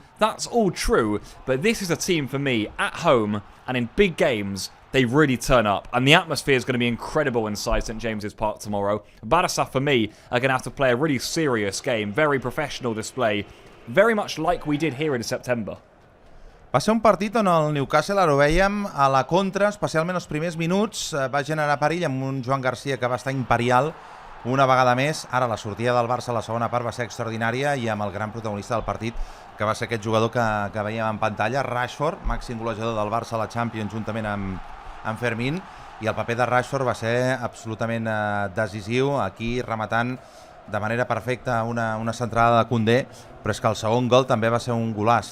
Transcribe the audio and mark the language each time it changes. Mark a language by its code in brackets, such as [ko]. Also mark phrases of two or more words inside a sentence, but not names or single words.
[en] That's all true, but this is a team for me, at home and in big games, they really turn up, and the atmosphere is going to be incredible inside St James's Park tomorrow. Barça, for me, are going to have to play a really serious game, very professional display, very much like we did here in September. [ca] Va ser un partit on el Newcastle, ara ho vèiem, a la contra, especialment els primers minuts, va generar perill amb un Joan Garcia que va estar imperial una vegada més. Ara la sortida del Barça a la segona part va ser extraordinària, i amb el gran protagonista del partit, que va ser aquest jugador que veiem en pantalla, Rashford, màxim golejador del Barça a la Champions juntament amb Fermín, i el paper de Rashford va ser absolutament decisiu, aquí rematant de manera perfecta una centrada de Koundé, però és que el segon gol també va ser un golaç.